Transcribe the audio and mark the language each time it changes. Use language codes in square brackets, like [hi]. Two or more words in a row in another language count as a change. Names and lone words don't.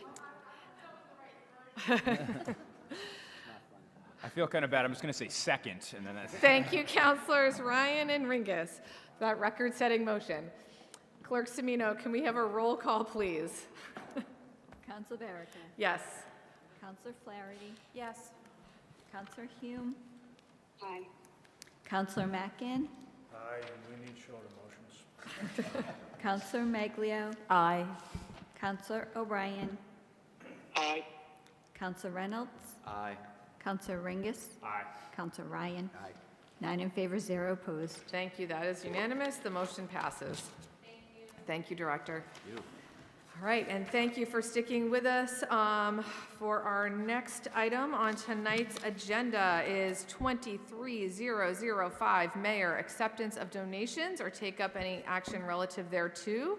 [en] I feel kind of bad. I'm just going to say second, and then that's... Thank you, Councilors Ryan and Ringus, for that record-setting motion. Clerk Semino, can we have a roll call, please? Council Baraka. Yes. Councilor Flaherty. Yes. Councilor Hume. Aye. Councilor Mackin. Aye, we need shorter motions. Councilor Maglio. Aye. Councilor O'Brien. Aye. Councilor Reynolds. Aye. Councilor Ringus. Aye. Councilor Ryan. Aye. 9 in favor, 0 opposed. Thank you. That is unanimous. The motion passes. Thank you, Director. All right, and thank you for sticking with us. For our next item on tonight's agenda is 23005, Mayor, acceptance of donations or take up any action relative thereto.